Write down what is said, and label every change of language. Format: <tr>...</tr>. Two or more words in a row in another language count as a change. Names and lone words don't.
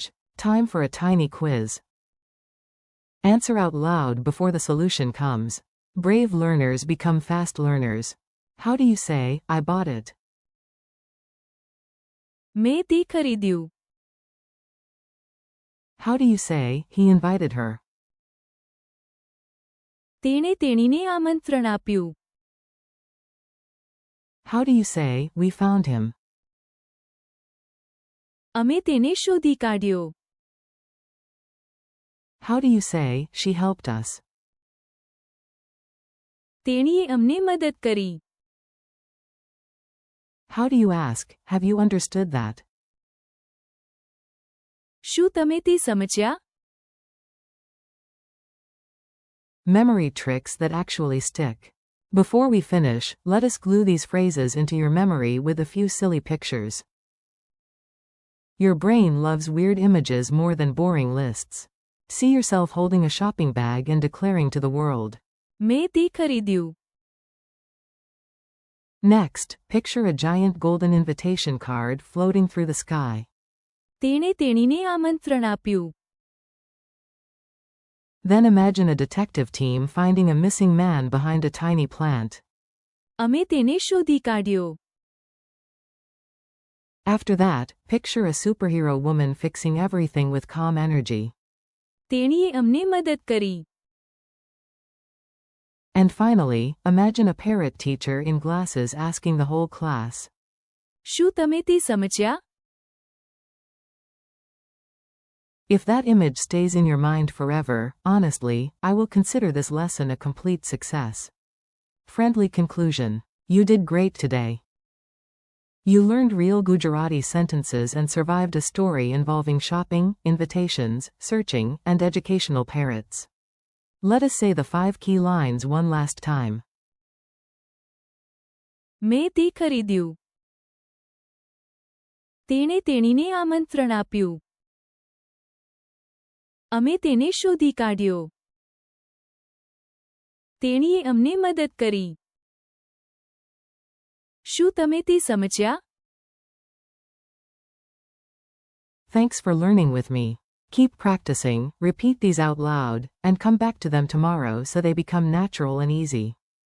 <en>Time for a tiny quiz. Answer out loud before the solution comes. Brave learners become fast learners. How do you say, I bought it?</en> <gu>મેં તે ખરીદ્યું.</gu> <en>How do you say, he invited her?</en> <gu>તેણે તેણીને આમંત્રણ આપ્યું.</gu> <en>How do you say, we found him?</en> <gu>અમે તેને શોધી કાઢ્યો.</gu> <en>How do you say, she helped us?</en> <gu>તેણીએ અમને મદદ કરી.</gu> <en>How do you ask, have you understood that?</en> <gu>શું તમે તે સમજ્યા?</gu> <en>Memory tricks that actually stick. Before we finish, let us glue these phrases into your memory with a few silly pictures. Your brain loves weird images more than boring lists. See yourself holding a shopping bag and declaring to the world.</en> <gu>મેં તે ખરીદ્યું.</gu> <en>Next, picture a giant golden invitation card floating through the sky.</en> <gu>તેણે તેણીને આમંત્રણ આપ્યું.</gu> <en>Then imagine a detective team finding a missing man behind a tiny plant.</en> <gu>અમે તેને શોધી કાઢ્યો.</gu> <en>After that, picture a superhero woman fixing everything with calm energy.</en> <gu>તેણીએ અમને મદદ કરી.</gu> <en>And finally, imagine a parrot teacher in glasses asking the whole class.</en> <gu>શું તમે તે સમજ્યા?</gu> <en>If that image stays in your mind forever, honestly, I will consider this lesson a complete success. Friendly conclusion. You did great today. You learned real Gujarati sentences and survived a story involving shopping, invitations, searching, and educational parrots. Let us say the 5 key lines one last time.</en> <gu>મેં તે ખરીદ્યું. તેણે તેણીને આમંત્રણ આપ્યું. અમે તેને શોધી કાઢ્યો. તેણીએ અમને મદદ કરી. શું તમે તે સમજ્યા?</gu> <en>Thanks for learning with me. Keep practicing, repeat these out loud, and come back to them tomorrow so they become natural and easy.</en>